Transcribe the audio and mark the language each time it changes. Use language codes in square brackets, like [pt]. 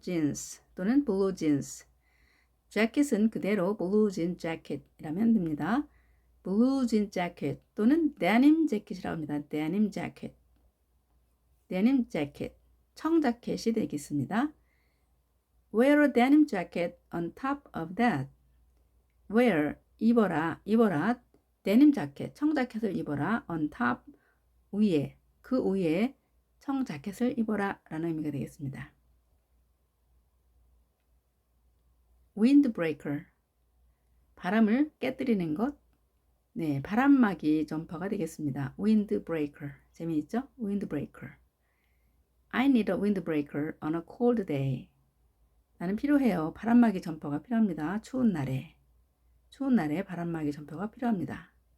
[ko] 진스 또는 블루 진스 재킷은 그대로 블루 진 재킷이라면 됩니다. 블루 진 재킷 또는 데님 재킷이라고 합니다. 데님 재킷 데님 재킷 청자켓이 되겠습니다. [en] Wear a denim jacket on top of that. [ko] Wear 입어라 데님 자켓 청자켓을 입어라 [en] on top [ko] 위에 그 위에 청자켓을 입어라 라는 의미가 되겠습니다. windbreaker 바람을 깨뜨리는 것 네, 바람막이 점퍼가 되겠습니다. windbreaker 재미있죠? [en] windbreaker I need a windbreaker on a cold day. [ko] 나는 필요해요. 바람막이 점퍼가 필요합니다. 추운 날에 바람막이 점퍼가 필요합니다.